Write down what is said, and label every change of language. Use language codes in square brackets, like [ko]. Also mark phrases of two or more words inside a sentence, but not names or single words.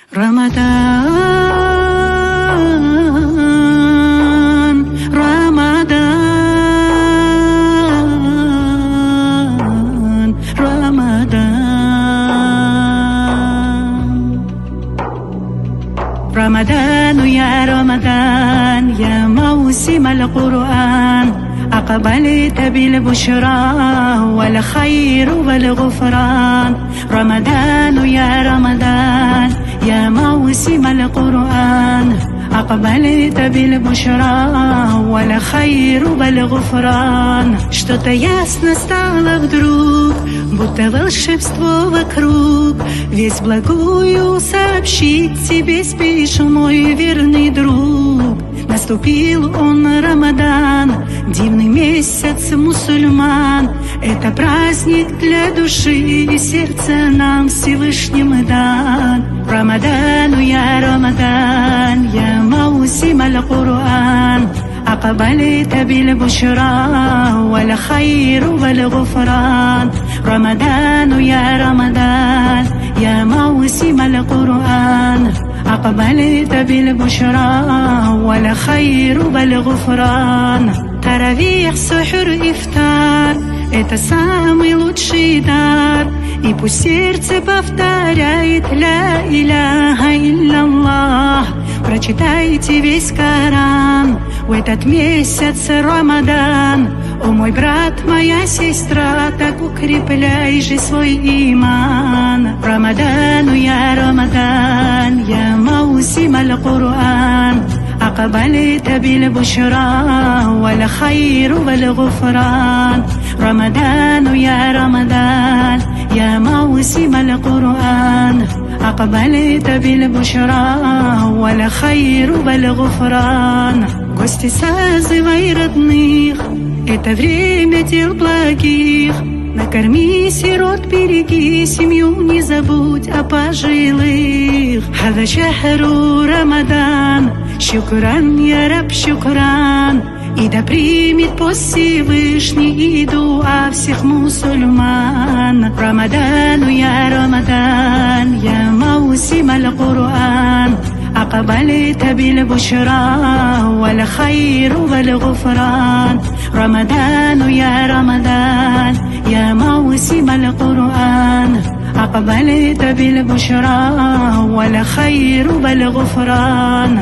[ru] Рамадан, Рамадан, Рамадан. [ar] رمضان يا رمضان يا موسم القرآن أقبلت بالبشرى والخير والغفران. رمضان يا رمضان يا موسم القرآن أقبلت بالبشرى والخير والغفран. [ru] Что-то ясно стало вдруг, будто волшебство вокруг. Весть благую сообщить тебе спешу, мой верный друг. Наступил он, Рамадан, дивный месяц мусульман. Это праздник для души и сердца нам Всевышним дан. [ar] رمضان يا رمضان يا موسم القرآن أقبلت بالبشرى والخير والغفران. رمضان يا رمضان يا موسم القرآن أقبلت بالبشرى والخير والغفران. [ru] Таравих, сухур, ифтар — это самый лучший дар. И пусть сердце повторяет [ar] لا إله إلا الله. [ru] Прочитайте весь Коран в этот месяц Рамадан. О мой брат, моя сестра, так укрепляй же свой иман. [ar] رمضان يا رمضان يا موسم القرآن أقبلت بالبشرى والخير والغفران. رمضان يا رمضان يا موسم القرآن أقبلت بالبشرى والخير والغفران. [ru] Гости, созывай родных, это время дел благих. Накорми сирот, береги семью, не забудь о пожилых. [ar] هذا شهر رمضان, шукран, يا رب شكران. [ru] И да примет пост Всевышний и дуа всех мусульман. [ar] رمضان يا رمضان يا موسم القرآن أقبلت بالبشرى والخير والغفران. رمضان يا رمضان يا موسم القرآن أقبلت بالبشرى والخير والغفران.